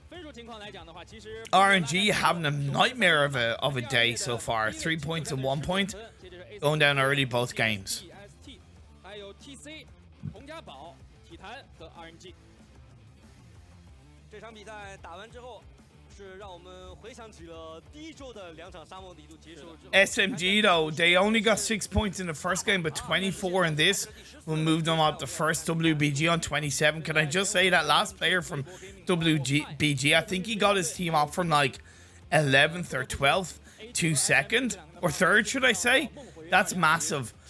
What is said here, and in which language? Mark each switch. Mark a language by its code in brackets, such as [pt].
[en] RNG having a nightmare of a day so far. 3 points and 1 point. Going down early both games. [zh] 还有 TC、洪家宝、体坛和 RNG。这场比赛打完之后，是让我们回想起了第一周的2场沙漠地图结束之后。 [en] SMG though, they only got 6 points in the first game, but 24 in this will move them up the first WBG on 27. Can I just say that last player from WBG, I think he got his team up from like 11th or 12th to 2nd or 3rd, should I say? That's massive.